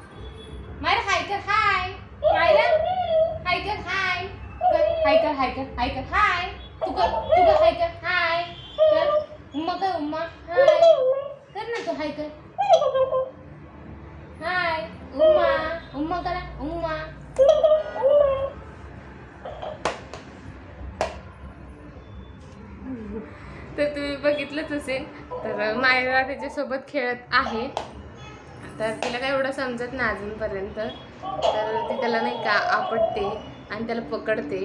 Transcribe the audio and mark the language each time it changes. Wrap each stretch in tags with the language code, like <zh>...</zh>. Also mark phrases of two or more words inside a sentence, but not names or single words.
<mr>मायरा हाय कर, हाय मायरा, हाय कर, हाय कर, हाय कर, हाय कर, हाय कर, कर हाय. तू हाय कर हाय कर. उम्मा कर उम्मा हाय कर ना तू हाय कर हाय. उम्मा करा उम्मा. तर तुम्ही बघितलंच असेल. तर मायरा त्याच्यासोबत खेळत आहे. तर तिला काय एवढं समजत नाही अजूनपर्यंत. तर ती त्याला नाही का आपटते आणि त्याला पकडते.</mr>